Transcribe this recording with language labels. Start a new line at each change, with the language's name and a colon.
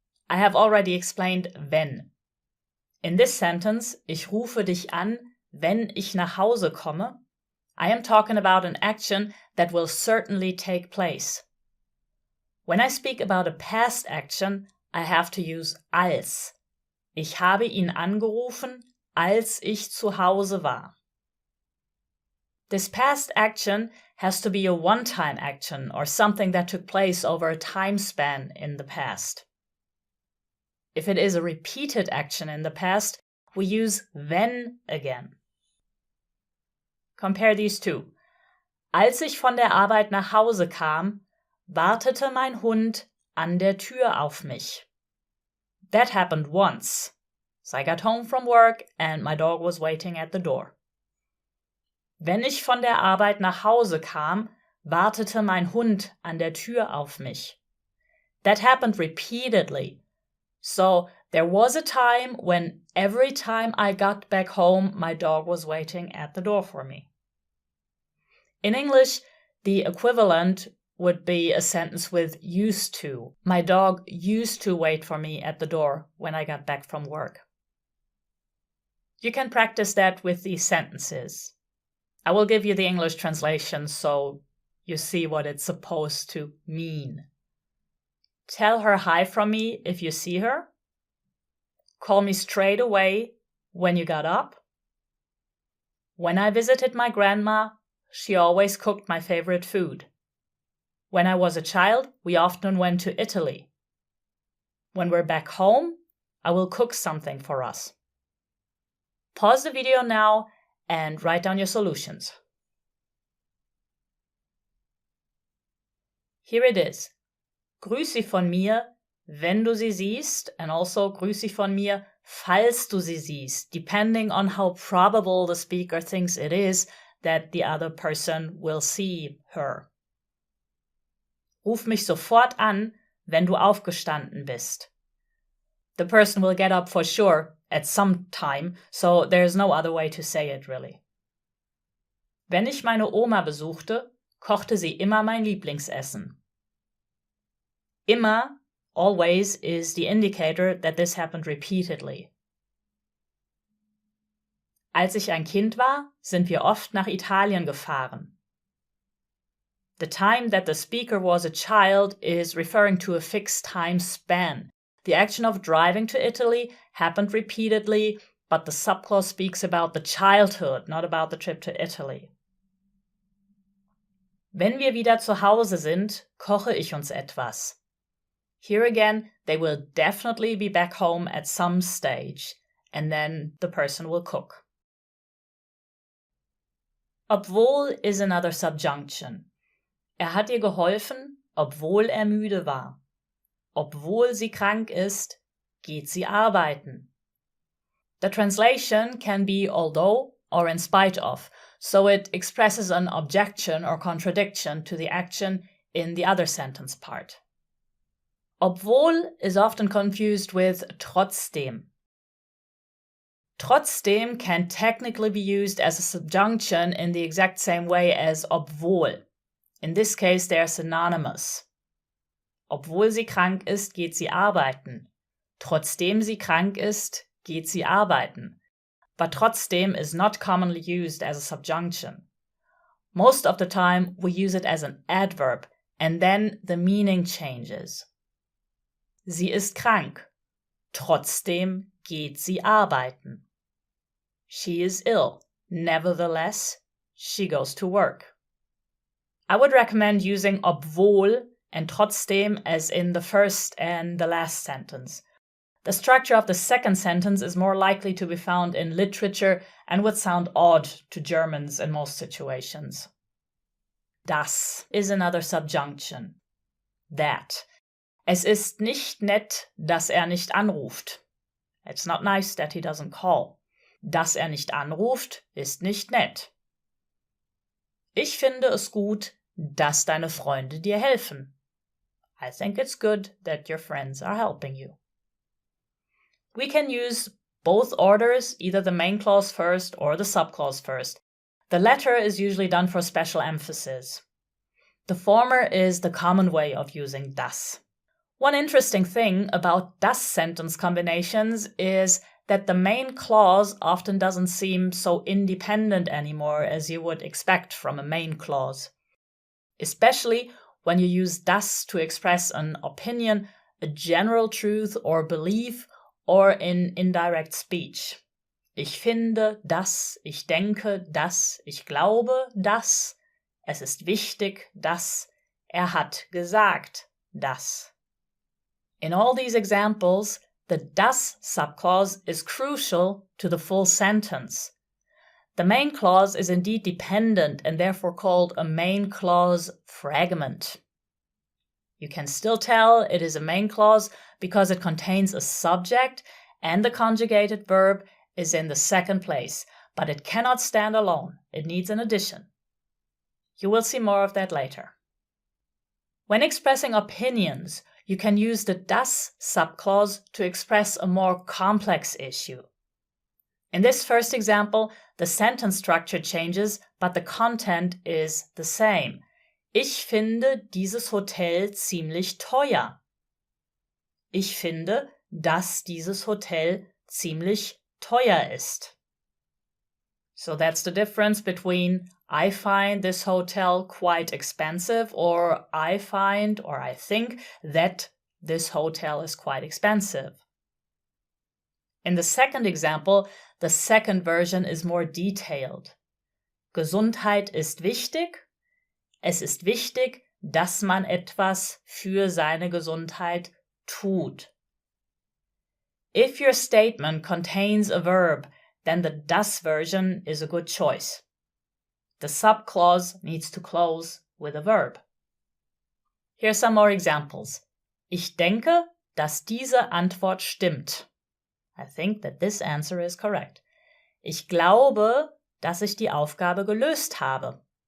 English: I have already explained wenn. In this sentence,
German: ich rufe dich an, wenn ich nach Hause komme,
English: I am talking about an action that will certainly take place. When I speak about a past action, I have to use als.
German: Ich habe ihn angerufen, als ich zu Hause war.
English: This past action has to be a one-time action or something that took place over a time span in the past. If it is a repeated action in the past, we use wenn again. Compare these two.
German: Als ich von der Arbeit nach Hause kam, wartete mein Hund an der Tür auf mich.
English: That happened once. So I got home from work and my dog was waiting at the door.
German: Wenn ich von der Arbeit nach Hause kam, wartete mein Hund an der Tür auf mich.
English: That happened repeatedly. So there was a time when every time I got back home, my dog was waiting at the door for me. In English, the equivalent would be a sentence with used to. My dog used to wait for me at the door when I got back from work. You can practice that with these sentences. I will give you the English translation so you see what it's supposed to mean. Tell her hi from me if you see her. Call me straight away when you got up. When I visited my grandma, she always cooked my favorite food. When I was a child, we often went to Italy. When we're back home, I will cook something for us. Pause the video now and write down your solutions. Here it is.
German: Grüß sie von mir, wenn du sie siehst,
English: and also
German: grüß sie von mir, falls du sie siehst,
English: depending on how probable the speaker thinks it is that the other person will see her.
German: Ruf mich sofort an, wenn du aufgestanden bist.
English: The person will get up for sure at some time, so there's no other way to say it really.
German: Wenn ich meine Oma besuchte, kochte sie immer mein Lieblingsessen.
English: Immer, always, is the indicator that this happened repeatedly.
German: Als ich ein Kind war, sind wir oft nach Italien gefahren.
English: The time that the speaker was a child is referring to a fixed time span. The action of driving to Italy happened repeatedly, but the subclause speaks about the childhood, not about the trip to Italy.
German: Wenn wir wieder zu Hause sind, koche ich uns etwas.
English: Here again, they will definitely be back home at some stage, and then the person will cook. Obwohl is another subjunction.
German: Er hat ihr geholfen, obwohl er müde war. Obwohl sie krank ist, geht sie arbeiten.
English: The translation can be although or in spite of, so it expresses an objection or contradiction to the action in the other sentence part. Obwohl is often confused with trotzdem. Trotzdem can technically be used as a subjunction in the exact same way as obwohl. In this case, they are synonymous.
German: Obwohl sie krank ist, geht sie arbeiten. Trotzdem sie krank ist, geht sie arbeiten.
English: But trotzdem is not commonly used as a subjunction. Most of the time, we use it as an adverb, and then the meaning changes.
German: Sie ist krank. Trotzdem geht sie arbeiten.
English: She is ill. Nevertheless, she goes to work. I would recommend using obwohl and trotzdem as in the first and the last sentence. The structure of the second sentence is more likely to be found in literature and would sound odd to Germans in most situations. Das is another subjunction. That.
German: Es ist nicht nett, dass er nicht anruft.
English: It's not nice that he doesn't call.
German: Dass er nicht anruft, ist nicht nett. Ich finde es gut, dass deine Freunde dir helfen.
English: I think it's good that your friends are helping you. We can use both orders, either the main clause first or the subclause first. The latter is usually done for special emphasis. The former is the common way of using das. One interesting thing about das sentence combinations is that the main clause often doesn't seem so independent anymore as you would expect from a main clause. Especially when you use das to express an opinion, a general truth or belief, or in indirect speech.
German: Ich finde, dass, ich denke, dass, ich glaube, dass, es ist wichtig, dass, hat gesagt, dass.
English: In all these examples, the das subclause is crucial to the full sentence. The main clause is indeed dependent and therefore called a main clause fragment. You can still tell it is a main clause because it contains a subject and the conjugated verb is in the second place, but it cannot stand alone. It needs an addition. You will see more of that later. When expressing opinions, you can use the das subclause to express a more complex issue. In this first example, the sentence structure changes, but the content is the same.
German: Ich finde dieses Hotel ziemlich teuer. Ich finde, dass dieses Hotel ziemlich teuer ist.
English: So that's the difference between I find this hotel quite expensive or I find or I think that this hotel is quite expensive. In the second example, the second version is more detailed.
German: Gesundheit ist wichtig. Es ist wichtig, dass man etwas für seine Gesundheit tut.
English: If your statement contains a verb, then the das version is a good choice. The subclause needs to close with a verb. Here are some more examples.
German: Ich denke, dass diese Antwort stimmt.
English: I think that this answer is correct.
German: Ich glaube, dass ich die Aufgabe gelöst habe.